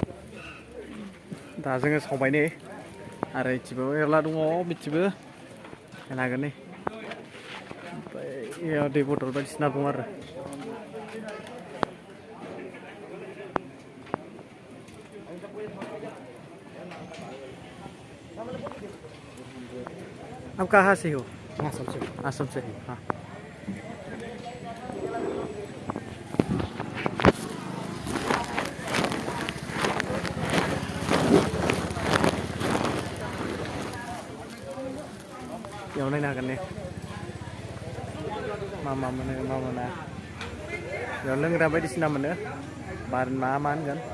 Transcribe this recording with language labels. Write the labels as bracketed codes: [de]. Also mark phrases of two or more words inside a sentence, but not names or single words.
[brx] दा जोङो सावबाय नै आरो इथिबो एरला दङ बिथिबो हागोन नै ओमफ्राय दै बथल बायदिसिना दं आरो [hi] आप कहाँ से हो आसाम से हाँ [brx] बेयाव नायनो हागोन ने मा मोनो मा मोना बेयाव लोंग्रा बायदिसिना मोनो बार मा होनगोन